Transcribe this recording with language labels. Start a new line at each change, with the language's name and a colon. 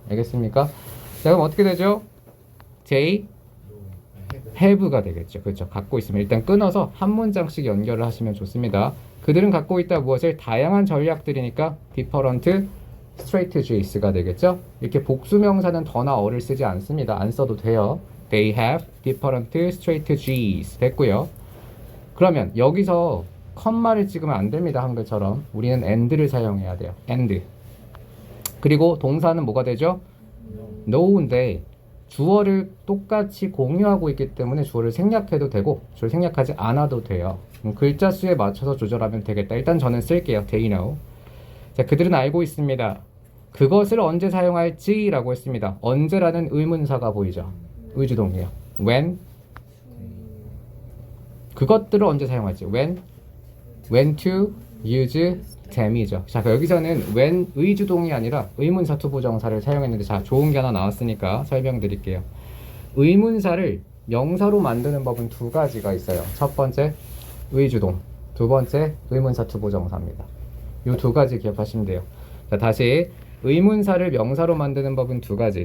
Korean: 알겠습니까? 자, 그럼 어떻게 되죠? J have가 되겠죠. 그렇죠. 갖고 있으면 일단 끊어서 한 문장씩 연결을 하시면 좋습니다. 그들은 갖고 있다 무엇을 다양한 전략들이니까 different strategies가 되겠죠. 이렇게 복수명사는 더나 어를 쓰지 않습니다. 안 써도 돼요.
English: They have different strategies
Korean: 됐고요. 그러면 여기서 컴마를 찍으면 안 됩니다. 한글처럼 우리는 and를 사용해야 돼요.
English: and.
Korean: 그리고 동사는 뭐가 되죠? know인데 주어를 똑같이 공유하고 있기 때문에 주어를 생략해도 되고 주어를 생략하지 않아도 돼요. 글자 수에 맞춰서 조절하면 되겠다. 일단 저는 쓸게요.
English: They know.
Korean: 자, 그들은 알고 있습니다. 그것을 언제 사용할지 라고 했습니다. 언제라는 의문사가 보이죠. 의주동이에요. When. 그것들을 언제 사용할지.
English: When to use them이죠.
Korean: 자, 여기서는 when 의주동이 아니라 의문사 투부정사를 사용했는데 자, 좋은 게 하나 나왔으니까 설명드릴게요. 의문사를 명사로 만드는 법은 2가지가 있어요. 첫 번째 의주동, 두 번째 의문사 투부정사입니다. 이 2가지 기억하시면 돼요. 자, 다시 의문사를 명사로 만드는 법은 2가지.